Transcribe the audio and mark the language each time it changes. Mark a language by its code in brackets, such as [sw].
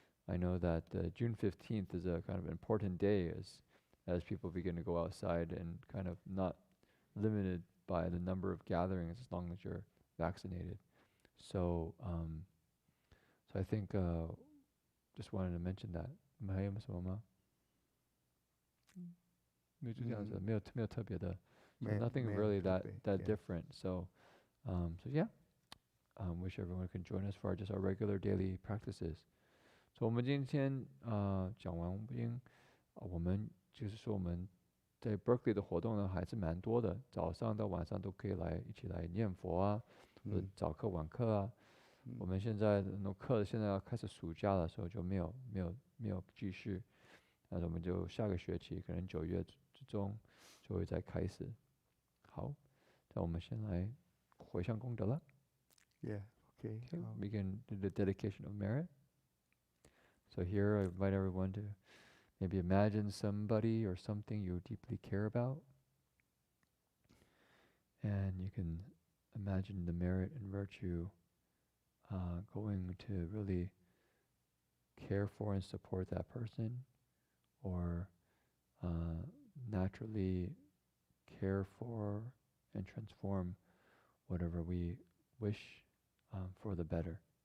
[en] I know that June 15th is a kind of important day as people begin to go outside and kind of not limited by the number of gatherings as long as you're vaccinated. So I think just wanted to mention that. [zh] 你们还有什么吗？没有就这样子，没有特别的。 [en] Nothing really that different. So yeah, wish everyone can join us for just our regular daily practices. [zh] So 我们今天讲完我们就是说我们在 Berkeley 的活动呢还是蛮多的，早上到晚上都可以一起来念佛啊，或者早课晚课啊。我们现在的课现在要开始暑假的时候就没有继续，那我们就下个学期可能9月之中就会再开始。好，那我们先来回向功德了。 [en] Yeah, okay. We can do the dedication of merit. So here I invite everyone to maybe imagine somebody or something you deeply care about. And you can imagine the merit and virtue going to really care for and support that person, or naturally care for and transform whatever we wish for the better.